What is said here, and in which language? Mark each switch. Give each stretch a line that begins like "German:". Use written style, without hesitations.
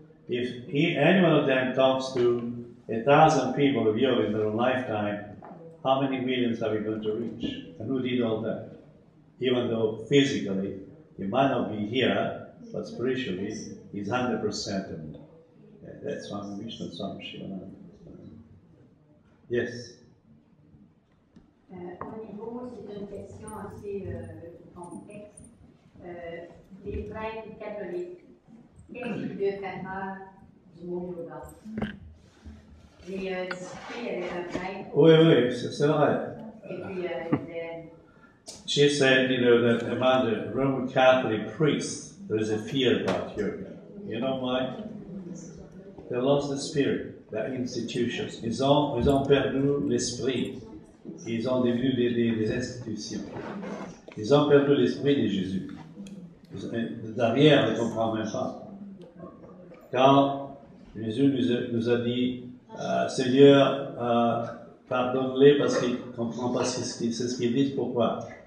English: If any one of them talks to 1,000 people of yoga in their lifetime, how many millions are we going to reach? And who did all that? Even though physically he might not be here, but spiritually he's 100% of it. That's Swami Vishnu, Swami Shivananda. Yes.
French: Au niveau, c'est une question assez complexe. Les prêtres catholiques, qu'est-ce qu'ils devaient faire du mot yoga? J'ai discuté avec un prêtre. Oui, c'est vrai. Et puis,
English: she said, that among the Roman Catholic priests, there is a fear about yoga. You know why? They lost the spirit, the institutions.
French: Ils ont perdu l'esprit. Ils ont devenu des institutions. Ils ont perdu l'esprit de Jésus. Derrière, on ne comprend même pas. Quand Jésus nous a dit, Seigneur, pardonne-les parce qu'ils ne comprennent pas ce qu'ils disent. Pourquoi?